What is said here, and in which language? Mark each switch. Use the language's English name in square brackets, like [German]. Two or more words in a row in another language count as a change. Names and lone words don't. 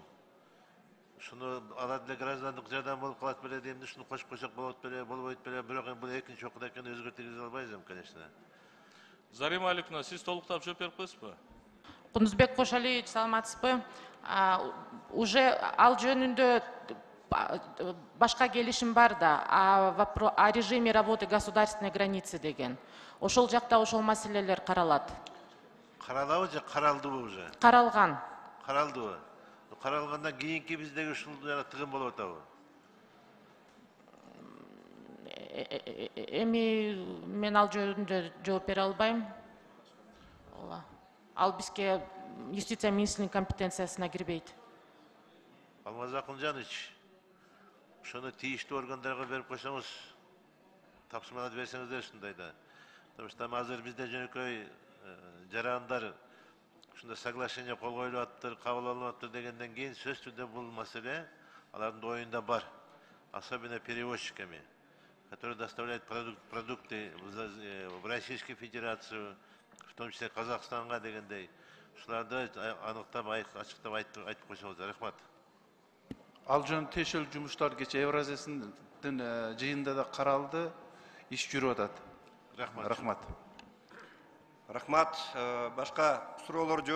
[Kyrgyz] Ушуну ала деле граждандык жардам болуп калат беле дейм, ушуну кошуп койсок болот беле, болбойт беле, бирок эми бул экинчи окууда экенин өзгөртүп албайбыз, конечно. Зарима Аликовна, сиз толуктап жооп берип коесузбу? Кунузбек Кошалевич, саламатсызбы? Уже ал жөнүндө башка келишим бар да, [Russian] о режиме работы государственной границы деген. [Kyrgyz] Ошол жакта ошол маселелер каралат. Каралабы же каралдыбы уже? Каралган. Каралдыбы? Каралгандан кийинки биздеги ушул тыгын болуп атабы? Эми мен ал жөнүндө жооп бере албайм. Ал бизге юстиция министринин компетенциясына кирбейт. Алмаз Акынжанович, ошону тийиштүү органдарга берип койсоңуз, тапсырмаларды берсеңиздер ушундайда. [Russian] Потому что [Kyrgyz] азыр бизде жөнөкөй жарандар ушундай соглашение кол коюлуп аттыр, кабыл алынып аттыр дегенден кийин сөз түрдө бул маселе алардын оюнда бар. [Russian] Особенно перевозчиками, которые доставляют продукты в Российскую Федерацию, в том числе [Kyrgyz] Казахстанга дегендей. Ушуларды аныктап, ачыктап айтып койсоңуздар. Рахмат. Ал жөн тиешелүү жумуштар кечээ Евразиясынын жыйынында да каралды, иш жүрүп атат. Рахмат. Рахмат. Башка суроолор жок.